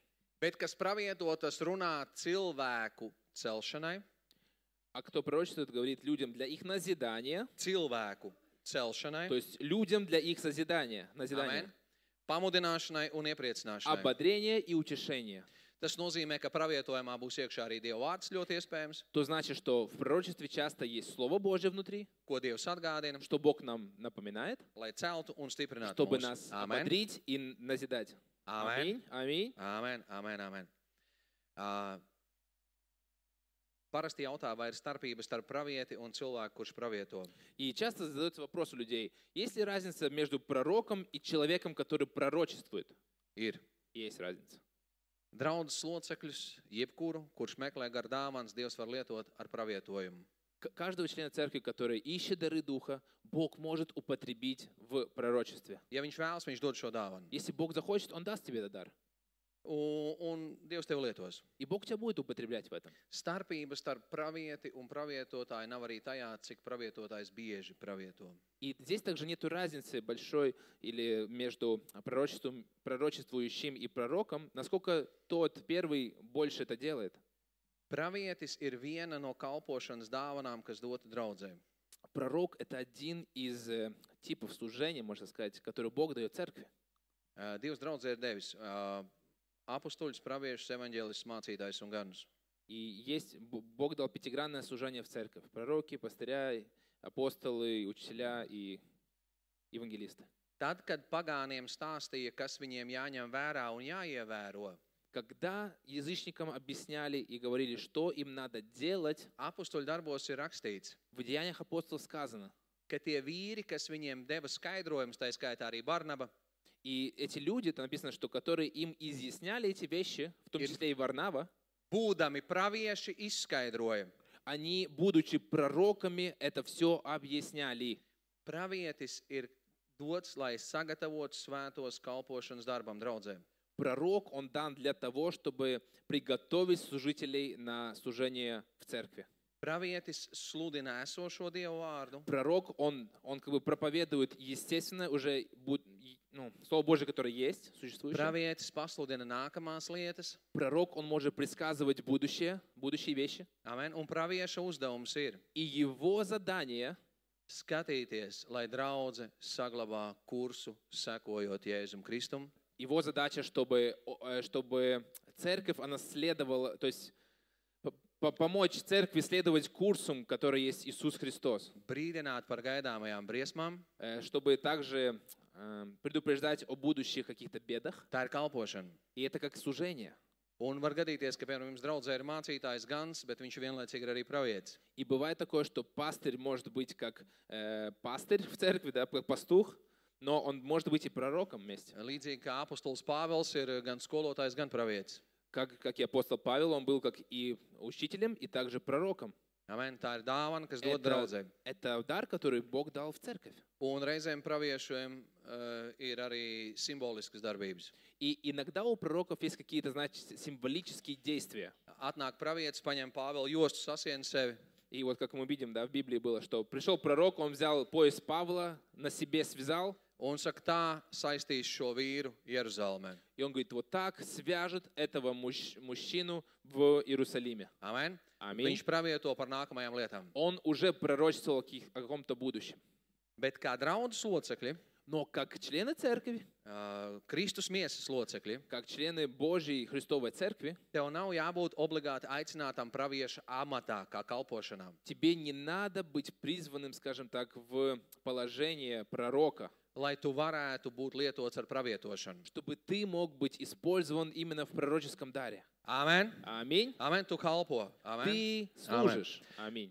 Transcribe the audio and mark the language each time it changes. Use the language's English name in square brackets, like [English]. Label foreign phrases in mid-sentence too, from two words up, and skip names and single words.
[Latvian] Bet kas pravieto, tas runā cilvēku celšanai, [Russian] А кто пророчествует, говорит людям для их назидания, [Latvian] cilvēku celšanai, [Russian] то есть людям для их созидания. [Latvian] Amen. pamudināšanai un iepriecināšanai. [Russian] ободрение и утешение. [Latvian] Tas nozīmē, ka pravietojumā būs iekšā arī Dieva vārds ļoti iespējams, [Russian] То значит, что в пророчестве часто есть Слово Божье внутри, [Latvian] ko Dievs atgādina, [Russian] что Бог нам напоминает, [Latvian] lai celtu un stiprinātu [Russian] чтобы [Latvian] mūs. [Russian] нас [Latvian] Amen. [Russian] ободрить и назидать. [Latvian] Amen. [Russian] Аминь. Аминь. [Latvian] Amen, amen, amen. Parasti jautā, vai ir starpība starp pravieti un cilvēku, kurš pravieto. [Russian] И часто задается вопрос у людей, есть ли разница между пророком и человеком, который пророчествует? [Latvian] Ir. [Russian] Есть разница. [Latvian] Draudzes locekļus, jebkuru, kurš meklē gar dāvanas, Dievs var lietot ar pravietojumu. [Russian] Каждого члена церкви, который ищет дары Духа, Бог может употребить в пророчестве. [Latvian] Ja viņš vēlas, viņš dod šo dāvanu. [Russian] Если Бог захочет, Он даст тебе этот дар. [Latvian] Un Dievs tevi lietos. [Russian] И Бог тебя будет употреблять в этом. [Latvian] Starpība starp pravieti un pravietotāju nav arī tajā, cik pravietotājs bieži pravieto. [Russian] И здесь также нет разницы большой или между пророчествующим и пророком, насколько тот первый больше это делает. [Latvian] Pravietis ir viena no kalpošanas dāvanām, kas dota draudzē. [Russian] Пророк – это один из типов служения, можно сказать, который Бог дает церкви. [Latvian] Dievs draudzē ir devis apostoļus, praviešus, evaņģēlistus, mācītājus un ganus. [Russian] И есть, Бог дал пятигранное служение в церковь. Пророки, пастыря, апостолы, учителя и евангелисты. [Latvian] Tad, kad pagāniem stāstīja, kas viņiem jāņem vērā un jāievēro, [Russian] Когда язычникам объясняли и говорили, что им надо делать, [Latvian] apostoļu darbos ir rakstīts, [Russian] в Деяниях апостолов сказано, [Latvian] ka tie vīri, kas viņiem deva skaidrojumus, tā skaitā arī Barnaba, [Russian] и эти люди, это написано, что которые им изъясняли эти вещи, в том числе и Варнава, [Latvian] būdami pravieši, izskaidroja. [Russian] они, будучи пророками, это все объясняли. [Latvian] Pravietis ir dots, lai sagatavotu svētos kalpošanas darbam draudzēm. [Russian] Пророк, он дан для того, чтобы приготовить служителей на служение в церкви. [Latvian] Pravietis sludina esošo Dievu vārdu. [Russian] Пророк, он как бы проповедует, естественно, уже Слово Божие, которое есть, существующее. [Latvian] Pravietis pasludina nākamās lietas. [Russian] Пророк, он может предсказывать будущие вещи. [Latvian] Amen. Un pravieša uzdevums ir [Russian] И его задание [Latvian] skatīties, lai draudze saglabā kursu, sekojot Jēzum Kristum. [Russian] Его задача, чтобы церковь, она следовала, то есть помочь церкви следовать курсу, который есть Иисус Христос. [Latvian] Brīdināt par gaidāmajām briesmām. [Russian] Чтобы также предупреждать о будущих каких-то бедах. [Latvian] Tā ir kalpošana. [Russian] И это как служение. [Latvian] Un var gadīties, ka, piemēram, jums draudzē ir mācītājs gans, bet viņš vienlaicīgi ir arī pravietis. [Russian] И бывает такое, что пастырь может быть как пастырь в церкви, да, как пастух, но он может быть и пророком вместе. [Latvian] Līdzīgi kā apostols Pāvils ir gan skolotājs, gan pravietis. [Russian] Как и апостол Павел, он был как и учителем, и также пророком. [Latvian] Amen. Tā ir dāvana, kas dod draudzē. [Russian] Это дар, который Бог дал в церковь. [Latvian] Un reizēm praviešiem ir arī simboliskas darbības. [Russian] И иногда у пророков есть какие-то, значит, символические действия. [Latvian] Atnāk pravietis, paņem Pāvela jostu, sasien sevi. [Russian] И вот как мы видим, да, в Библии было, что пришел пророк, он взял пояс Павла, на себе связал. [Latvian] Un saka, tā saistīs šo vīru Jeruzalemē. [Russian] И он говорит, вот так свяжет этого мужчину в Иерусалиме. [Latvian] Amen. [Russian] Аминь. [Latvian] Viņš pravieto par nākamajām lietām. [Russian] Он уже пророчествовал о каком-то будущем. [Latvian] Bet kā draudzes locekļi, [Russian] Но как члены церкви, [Latvian] Kristus miesas locekļi, [Russian] как члены Божьей Христовой церкви, [Latvian] tev nav jābūt obligāti aicinātam pravieša amatā, kā kalpošanām. [Russian] тебе не надо быть призванным, скажем так, в положение пророка, [Latvian] Lai tu varētu būt lietots ar pravietošanu. [Russian] чтобы ты мог быть использован именно в пророческом даре. [Latvian] Amen. [Russian] Аминь. [Latvian] Amen. Tu kalpo. Amen. [Russian] Ты служишь. Аминь.